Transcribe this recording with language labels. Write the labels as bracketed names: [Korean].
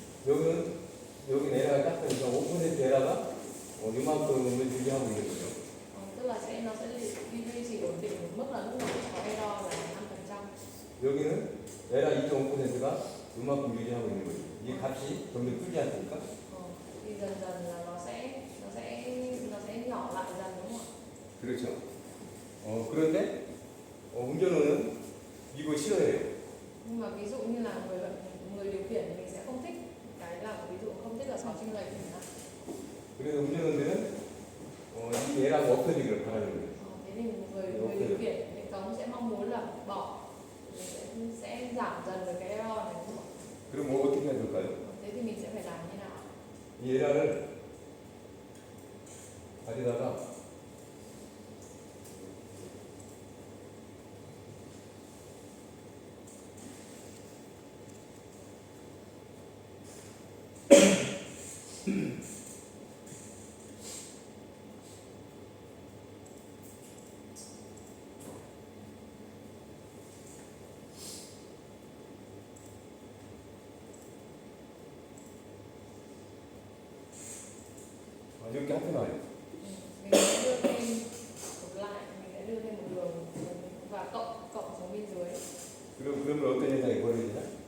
[Korean] 여기 에라가 딱 보니까 5% 에라가 요만큼을 유지하고 있는 거죠. [Vietnamese] Tức là nó sẽ duy trì ổn định một mức là lúc nào cũng có error là 5%. [Korean] 여기는 에라 2.5%가 요만큼 유지하고 있는 거죠. 이 값이 점점 줄지 않습니까? [Vietnamese] Thì dần dần là nó sẽ nhỏ lại dần đúng không ạ? [Korean] 그렇죠. 그런데 운전원은 이거 싫어해요. [Vietnamese] Nhưng mà ví dụ như là người điều khiển thì mình sẽ không thích cái là ví dụ không thích là có chênh lệch chẳng hạn. [Korean] 그래서 운전원들은 이 에라가 없어지기를 바라는 거예요. [Vietnamese] Thế thì người điều khiển hệ thống sẽ mong muốn là bỏ, sẽ giảm dần được cái error này đúng không ạ? [Korean] 그럼 뭐 어떻게 해야 될까요? [Vietnamese] Thế thì mình sẽ phải làm như nào? [Korean] 이 에라를 가져다가 이렇게 합해놔요. [Vietnamese] Mình sẽ đưa thêm ngược lại, mình sẽ đưa thêm một đường và cộng xuống bên dưới. [Korean] 그러면 어떤 현상이 벌어지냐?